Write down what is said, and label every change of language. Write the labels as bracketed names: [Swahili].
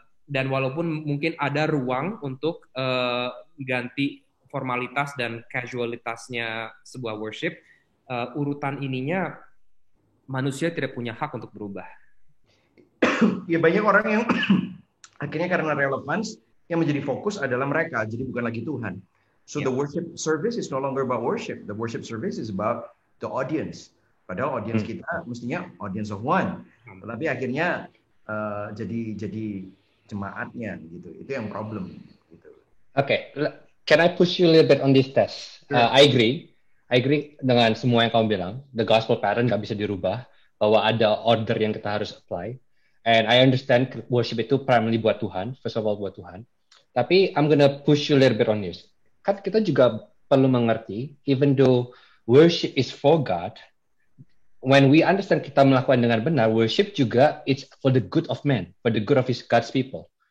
[Indonesian] Dan walaupun mungkin ada ruang untuk ganti formalitas dan casualitasnya sebuah worship, urutan ininya manusia tidak punya hak untuk berubah. Ya banyak orang yang akhirnya karena relevance yang menjadi fokus adalah mereka, jadi bukan lagi Tuhan. [English] So the worship service is no longer about worship. The worship service is about the audience. [Indonesian] Padahal audience kita mestinya audience of one. Tetapi akhirnya jadi jemaatnya gitu. Itu yang problem gitu. [English] Okay, can I push you a little bit on this test? Sure. I agree [Indonesian] dengan semua yang kamu bilang. [English] The gospel pattern [Indonesian] nggak bisa dirubah, bahwa ada order yang kita harus apply. [English] And I understand worship [Indonesian] itu [English] primarily [Indonesian] buat Tuhan, [English] first of all buat Tuhan. [Indonesian] Tapi [English] I'm gonna push you a little bit on this. [Indonesian] Kan kita juga perlu mengerti, [English] even though worship is for God, when we understand [Indonesian] kita melakukan dengan benar, [English] worship [Indonesian] juga [English] it's for the good of man, for the good of God's people.